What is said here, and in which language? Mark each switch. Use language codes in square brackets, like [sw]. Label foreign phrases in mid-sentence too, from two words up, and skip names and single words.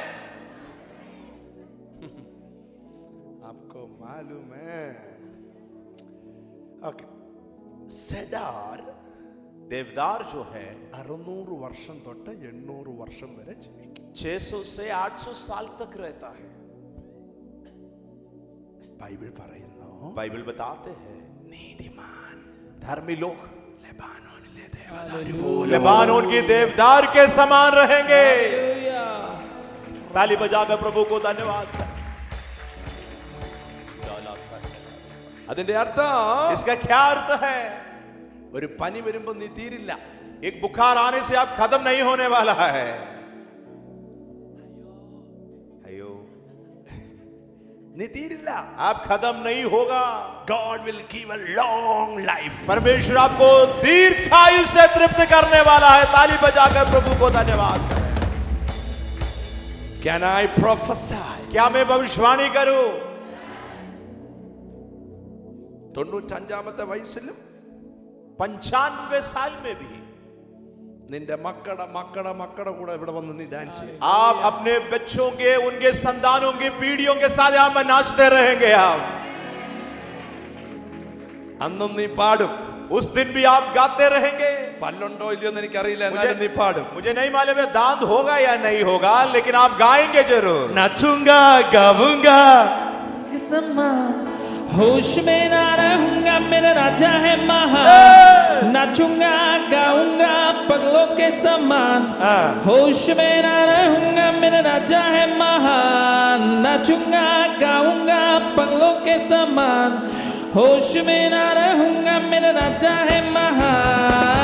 [hi] आपको मालूम है. [en] Okay. സെഡാർ [hi] देवदार जो है [ml] 600 വർഷം തൊട്ട് 800 വർഷം വരെ ജീവിക്കും. [hi] 600 से 800 साल तक रहता है. [ml] ബൈബിൾ പറയുന്നു, [hi] बाइबल बताते हैं [ml] നീതിമാൻ [hi] धर्मी लोग [ml] ലെബാനോനിലെ ദേവദാരു പോലെ [hi] लेबानोन की देवदार के समान रहेंगे. Hallelujah. ताली बजाकर प्रभु को धन्यवाद. [ml] അതിന്റെ അർത്ഥം [hi] इसका क्या अर्थ है? [ml] ഒരു പനി വരുമ്പോൾ നീ തീരില്ല. [hi] एक बुखार आने से आप खत्म नहीं होने वाला है. अयो, [ml] നീ തീരില്ല. [hi] आप खत्म नहीं होगा. [en] God will give a long life. [hi] परमेश्वर आपको दीर्घायु से तृप्त करने वाला है. ताली बजाकर प्रभु को धन्यवाद करें. [en] Can I prophesy? [hi] क्या मैं भविष्यवाणी करूं? [ml] 95 വയസ്സിലും [hi] 95 साल में भी [ml] നിന്റെ മക്കളുടെ കൂടെ ഇവിടെ വന്ന് നീ ഡാൻസ് ചെയ്യും. [hi] आप अपने बच्चों के, उनके संतानों की पीढ़ियों के साथ यहाँ पर नाचते रहेंगे. आप [ml] അന്നും നീ പാടും. [hi] उस दिन भी आप गाते रहेंगे. [ml] പല്ലുണ്ടോ ഇല്ലയോ എന്ന് എനിക്കറിയില്ല, എന്നാലും നീ പാടും. [hi] मुझे नहीं मालूम है दांत होगा या नहीं होगा, लेकिन आप गाएंगे जरूर. नाचूंगा गाऊंगा. होश में ना रहूंगा, मेरा राजा है महान. नाचूंगा गाऊंगा पगलों के समान, होश में ना रहूंगा मेरा राजा है महान। नाचूंगा गाऊंगा पगलों के समान, होश में ना रहूंगा मेरा राजा है महान।